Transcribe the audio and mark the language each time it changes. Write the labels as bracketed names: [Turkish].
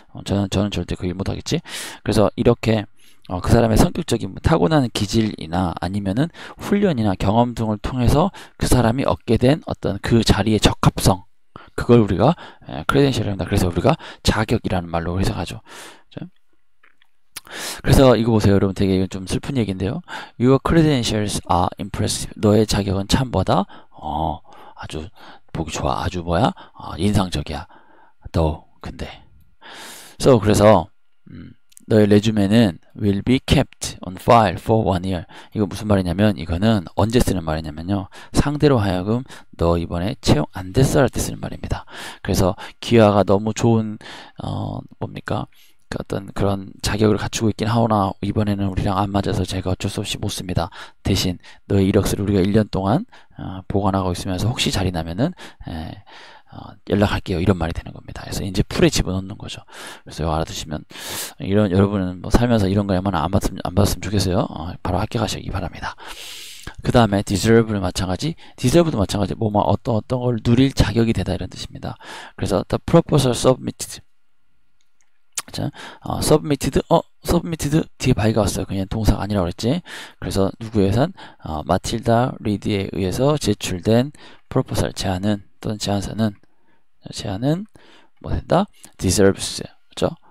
[Korean] 저는 절대 그 일 못하겠지. 그래서 이렇게 그 사람의 성격적인 타고나는 기질이나 아니면은 훈련이나 경험 등을 통해서 그 사람이 얻게 된 어떤 그 자리의 적합성, 그걸 우리가 크레덴셜이랍니다. 그래서 우리가 자격이라는 말로 해석하죠. 그래서 이거 보세요, 여러분. 되게 이건 좀 슬픈 얘기인데요. [English] Your credentials are impressive. [Korean] 너의 자격은 참 뭐다? 아주 보기 좋아. 아주 인상적이야. 근데 그래서 너의 레주메는 [English] will be kept on file for 1 year. [Korean] 이거 무슨 말이냐면, 이거는 언제 쓰는 말이냐면요, 상대로 하여금 너 이번에 채용 안 됐어 할 때 쓰는 말입니다. 그래서 기아가 너무 좋은 뭡니까? 어떤 그런 자격을 갖추고 있긴 하오나 이번에는 우리랑 안 맞아서 제가 어쩔 수 없이 못 씁니다. 대신 너의 이력서를 우리가 1년 동안 보관하고 있으면서 혹시 자리 나면은 연락할게요, 이런 말이 되는 겁니다. 그래서 이제 풀에 집어넣는 거죠. 그래서 알아두시면, 여러분은 뭐 살면서 이런 거에만 안 받았으면 좋겠어요. 바로 합격하시기 바랍니다. 그 다음에 deserve도 마찬가지, 어떤 걸 누릴 자격이 되다, 이런 뜻입니다. 그래서 [English] the proposal submitted. [Korean] 자, submitted 뒤에 by가 왔어요. 그냥 동사가 아니라고 그랬지. 그래서 누구에 의한 마틸다 리드에 의해서 제출된 proposal, 제안은 또는 제안은 뭐 된다? deserves, 그렇죠?